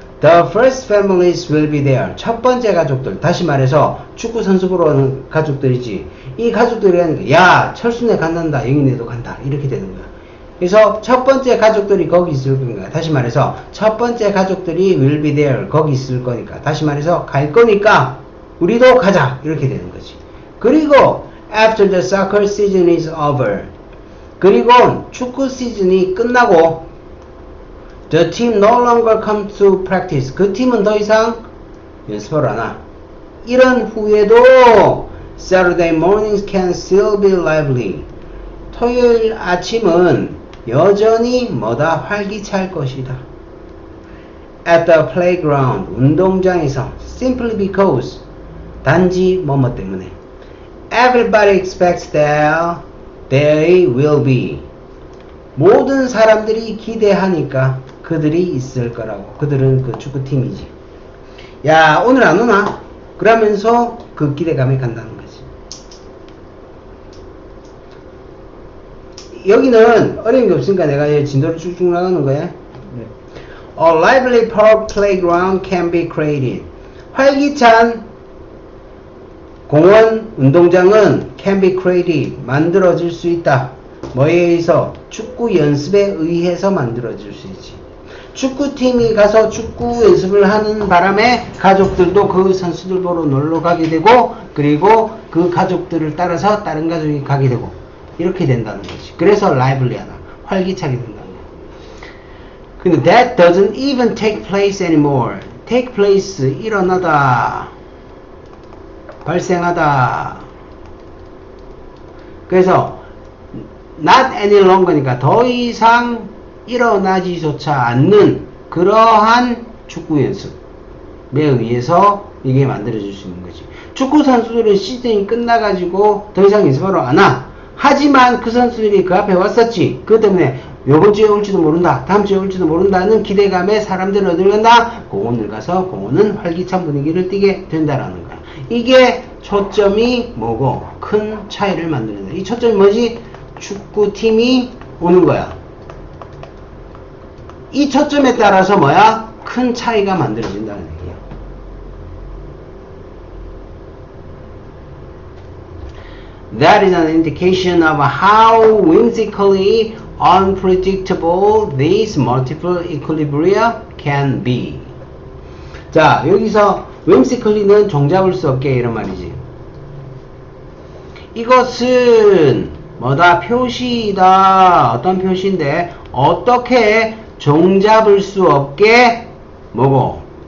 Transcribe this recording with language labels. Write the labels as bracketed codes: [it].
[en] The first families will be there. [ko] 첫 번째 가족들. 다시 말해서 축구 선수 보러 오는 가족들이지. 이 가족들이 하는 거야. 야, 철순에 간단다. 영인이도 간다. 이렇게 되는 거야. 그래서 첫 번째 가족들이 거기 있을 거니까. 다시 말해서 첫 번째 가족들이 [en] will be there. [ko] 거기 있을 거니까. 다시 말해서 갈 거니까 우리도 가자. 이렇게 되는 거지. [en] 그리고 after the soccer season is over. [ko] 그리고 축구 시즌이 끝나고 [en] the team no longer comes to practice. [ko] 그 팀은 더 이상 연습을 안 와. 이런 후에도 [en] Saturday mornings can still be lively. [ko] 토요일 아침은 여전히 뭐다 활기찰 것이다. [en] At the playground. [ko] 운동장에서 [en] simply because [ko] 단지 뭐뭐 때문에 [en] everybody expects that they will be. [ko] 모든 사람들이 기대하니까 그들이 있을 거라고. 그들은 그 축구팀이지. 야, 오늘 안 오나? 그러면서 그 기대감에 간다는 거지. 여기는 어려운 게 없으니까 내가 진도를 쭉쭉 나가는 거야. 네. [en] A lively park playground can be created. [ko] 활기찬 공원, 운동장은 [en] can be created. [ko] 만들어질 수 있다. 뭐에 의해서? 축구 연습에 의해서 만들어질 수 있지. 축구팀이 가서 축구 연습을 하는 바람에 가족들도 그 선수들 보러 놀러 가게 되고, 그리고 그 가족들을 따라서 다른 가족이 가게 되고, 이렇게 된다는 거지. 그래서 lively하다. 활기차게 된다는 거야. 근데 [en] that doesn't even take place anymore. take place, [ko] 일어나다. 발생하다. 그래서 [en] not any longer [ko] 니까 더 이상 일어나지조차 않는 그러한 축구 연습에 의해서 이게 만들어질 수 있는 거지. 축구 선수들은 시즌이 끝나가지고 더 이상 연습하러 안 와. 하지만 그 선수들이 그 앞에 왔었지. 그것 때문에 요번 주에 올지도 모른다, 다음 주에 올지도 모른다는 기대감에 사람들은 어딜 간다? 공원을 가서 공원은 활기찬 분위기를 띠게 된다라는 거야. 이게 초점이 뭐고 큰 차이를 만드는다. 이 초점이 뭐지? 축구팀이 오는 거야. 이 초점에 따라서 뭐야? 큰 차이가 만들어진다는 얘기야. [en] That is an indication of how whimsically unpredictable these multiple equilibria can be. [ko] 자, 여기서 whimsically는 종잡을 수 없게 이런 말이지. 이것은 뭐다? 표시이다. 어떤 표시인데 어떻게 종잡을 수 없게 뭐고?